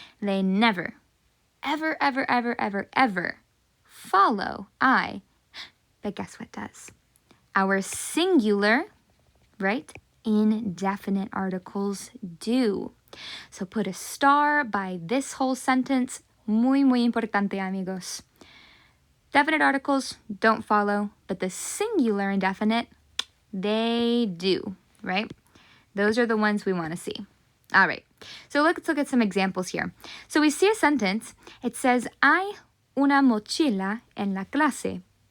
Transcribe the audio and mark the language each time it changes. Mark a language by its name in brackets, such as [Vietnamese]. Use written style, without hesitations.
[English] They never, ever, ever, ever, ever, ever follow I, but guess what does? Our singular, right, indefinite articles do. So put a star by this whole sentence. [Spanish] Muy, muy importante, amigos. [English] Definite articles don't follow, but the singular indefinite, they do, right? Those are the ones we want to see. All right, so let's look at some examples here. So we see a sentence. It says, [Spanish] hay una mochila en la clase.